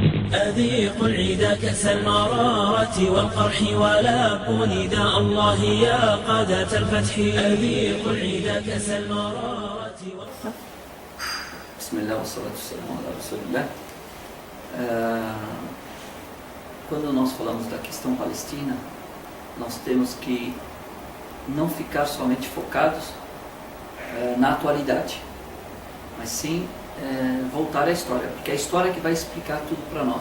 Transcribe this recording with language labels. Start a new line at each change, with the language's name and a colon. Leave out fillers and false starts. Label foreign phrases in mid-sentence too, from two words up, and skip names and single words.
Arabic: أذيق العدا كأس المرارة والقرح ولا أكون نداء الله يا قادة الفتح. أذيق العدا كأس المرارة. بسم الله والصلاة والسلام على رسول الله.
Portuguese: Quando nós falamos da questão palestina, nós temos que não ficar somente focados na atualidade, mas sim voltar à história, porque é a história que vai explicar tudo para nós.